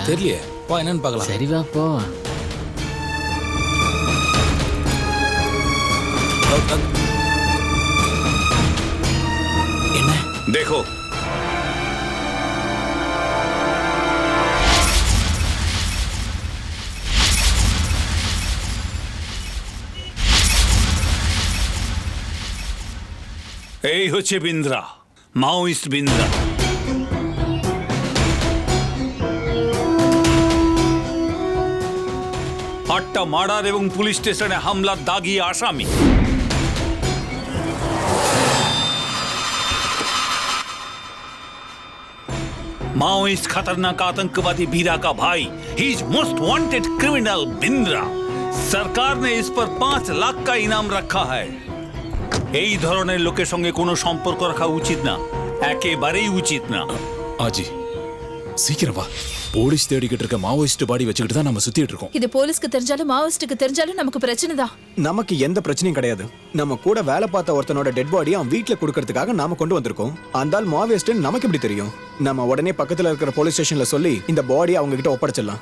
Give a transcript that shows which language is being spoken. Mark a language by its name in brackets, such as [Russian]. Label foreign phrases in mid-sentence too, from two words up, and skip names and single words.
[Tamil] தெரியலையே, வா என்னன்னு பார்க்கலாம். சரி வா போ. என்ன? [Bangla] देखो. এই হচ্ছে বিন্দ্রা, মাওইস্ট বিন্দ্রা. আটটা মার্ডার এবং পুলিশ স্টেশনে হামলার দাগি আসামি. [Hindi] माओइस्ट खतरनाक आतंकवादी बीरा का भाई. [English] he is most wanted criminal [Hindi] बिंद्रा. सरकार ने इस पर 5 लाख का इनाम रखा है. [Bangla] এই ধরনের লোকের সঙ্গে কোনো সম্পর্ক রাখা উচিত না, একেবারেই উচিত না. [Tamil] ஆஜி சீக்கிரம் வா. போலீஸ் தேடிக்கிட்டு இருக்க மாவோயிஸ்ட் பாடி வச்சுக்கிட்டு தான் நம்ம சுத்திட்டு இருக்கோம். இது போலீஸ்க்கு தெரிஞ்சாலும் மாவோயிஸ்டுக்கு தெரிஞ்சாலும் நமக்கு பிரச்சனை தான். நமக்கு எந்த பிரச்சனையும் கிடையாது. நம்ம கூட வேலை பார்த்த ஒருத்தனோட டெட் பாடி அவன் வீட்ல கொடுக்கறதுக்காக நாம கொண்டு வந்திருக்கோம். அந்த ஆள் மாவோயிஸ்ட் நமக்கு எப்படி தெரியும்? நம்ம உடனே பக்கத்துல இருக்கிற போலீஸ் ஸ்டேஷன்ல சொல்லி இந்த பாடி அவங்க கிட்ட ஒப்படைச்சிடலாம்.